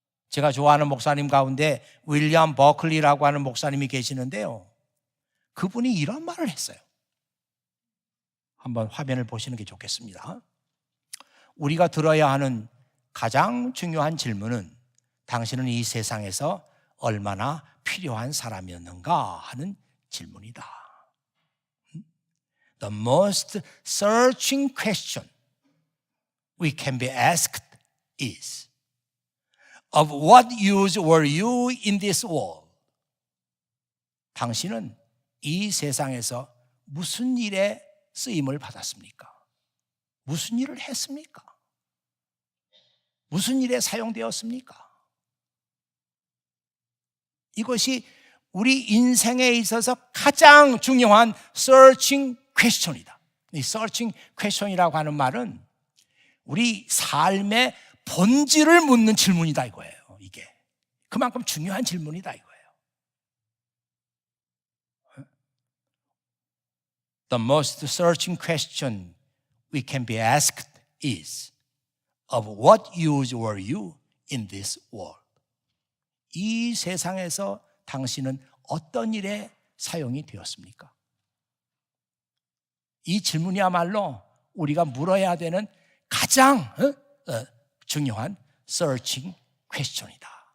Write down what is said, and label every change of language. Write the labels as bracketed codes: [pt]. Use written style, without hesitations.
[ko] 제가 좋아하는 목사님 가운데 윌리엄 버클리라고 하는 목사님이 계시는데요, 그분이 이런 말을 했어요. 한번 화면을 보시는 게 좋겠습니다. 우리가 들어야 하는 가장 중요한 질문은 당신은 이 세상에서 얼마나 필요한 사람이었는가 하는 질문이다. [en] The most searching question we can be asked is, of what use were you in this world? [ko] 당신은 이 세상에서 무슨 일에 쓰임을 받았습니까? 무슨 일을 했습니까? 무슨 일에 사용되었습니까? 이것이 우리 인생에 있어서 가장 중요한 [en] searching question [ko] 이다. 이 [en] searching question [ko] 이라고 하는 말은 우리 삶의 본질을 묻는 질문이다 이거예요. 이게 그만큼 중요한 질문이다 이거예요. [en] The most searching question we can be asked is, of what use were you in this world? [ko] 이 세상에서 당신은 어떤 일에 사용이 되었습니까? 이 질문이야말로 우리가 물어야 되는 가장 중요한 [en] searching question [ko] 이다.